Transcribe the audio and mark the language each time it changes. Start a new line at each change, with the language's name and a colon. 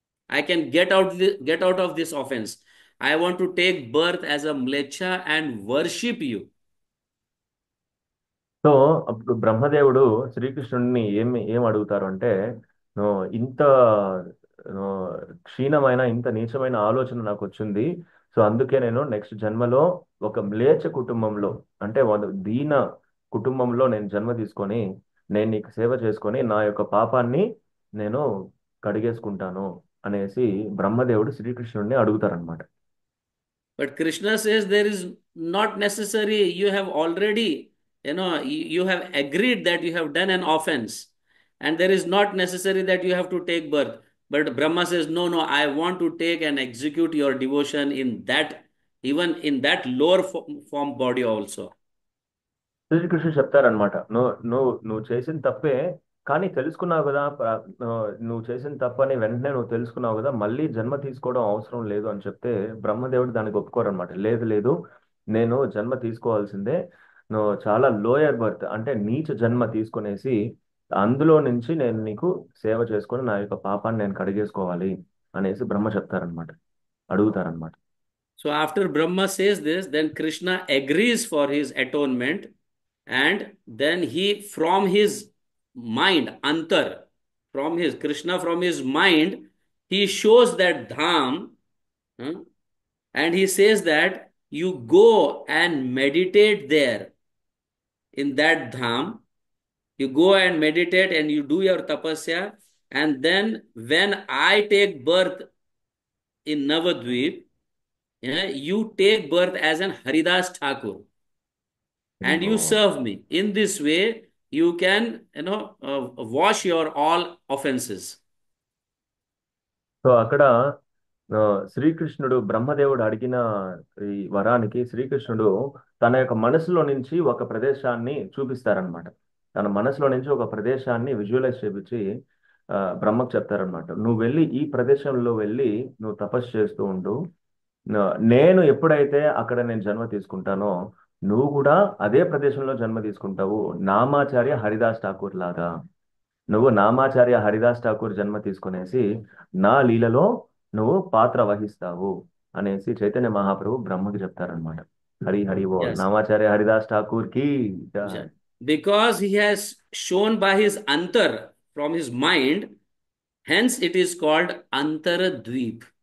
English: I can get out of this offense. I want to take birth as a mlecha and worship you.
Telugu: So అప్పుడు బ్రహ్మదేవుడు శ్రీకృష్ణుడిని ఏం అడుగుతారు అంటే, "no, ఇంత no, క్షీణమైన ఇంత నీచమైన ఆలోచన నాకు వచ్చింది. సో అందుకే నేను నెక్స్ట్ జన్మలో ఒక మ్లేచ్ఛ కుటుంబంలో, అంటే దీన కుటుంబంలో నేను జన్మ తీసుకొని నేను నీకు సేవ చేసుకొని నా యొక్క పాపాన్ని నేను కడిగేసుకుంటాను" అనేసి బ్రహ్మదేవుడు శ్రీకృష్ణుడిని అడుగుతారనమాట.
English: But Krishna says there is not necessary, you have already, you have agreed that you have done an offense, and there is not necessary that you have to take birth. But Brahma says, no, no, I want to take and execute your devotion in that, even in that lower form body also.
Telugu: శ్రీకృష్ణుడు చెప్తారనమాట, నువ్వు చేసిన తప్పే, కానీ తెలుసుకున్నావు కదా, నువ్వు చేసిన తప్పని వెంటనే నువ్వు తెలుసుకున్నావు కదా, మళ్ళీ జన్మ తీసుకోవడం అవసరం లేదు అని చెప్తే బ్రహ్మదేవుడు దానికి ఒప్పుకోరనమాట. లేదు లేదు, నేను జన్మ తీసుకోవాల్సిందే, నువ్వు చాలా లోయర్ బర్త్ అంటే నీచ జన్మ తీసుకునేసి అందులో నుంచి నేను నీకు సేవ చేసుకొని నా యొక్క పాపాన్ని నేను కడిగేసుకోవాలి అనేసి బ్రహ్మ చెప్తారనమాట, అడుగుతారనమాట.
English: So after Brahma says this, then Krishna agrees for his atonement, and then he, from his mind, antar, from his Krishna, from his mind, he shows that dham, and he says that you go and meditate there in that dham. You go and meditate and you do your tapasya, and then when I take birth in Navadvip, you take birth as an Haridas Thakur, and you serve me. In this way, you can, wash your all offenses.
Telugu: So అక్కడ శ్రీకృష్ణుడు బ్రహ్మదేవుడు అడిగిన ఈ వరానికి శ్రీకృష్ణుడు తన యొక్క మనసులో నుంచి ఒక ప్రదేశాన్ని చూపిస్తారనమాట. తన మనసులో నుంచి ఒక ప్రదేశాన్ని విజువలైజ్ చేపించి బ్రహ్మకు చెప్తారనమాట, నువ్వు వెళ్ళి ఈ ప్రదేశంలో వెళ్ళి నువ్వు తపస్సు చేస్తూ ఉండు. నేను ఎప్పుడైతే అక్కడ నేను జన్మ తీసుకుంటానో నువ్వు కూడా అదే ప్రదేశంలో జన్మ తీసుకుంటావు, నామాచార్య హరిదాస్ ఠాకూర్ లాగా. నువ్వు నామాచార్య హరిదాస్ ఠాకూర్ జన్మ తీసుకునేసి నా లీలలో నువ్వు పాత్ర వహిస్తావు అనేసి చైతన్య మహాప్రభు బ్రహ్మకి చెప్తారనమాట. హరి హరి ఓ
English: Yes.
Telugu: నామాచార్య హరిదాస్ ఠాకూర్ కి జై.
English: Because he has shown by his antar, from his mind, hence it is called Antaradvip.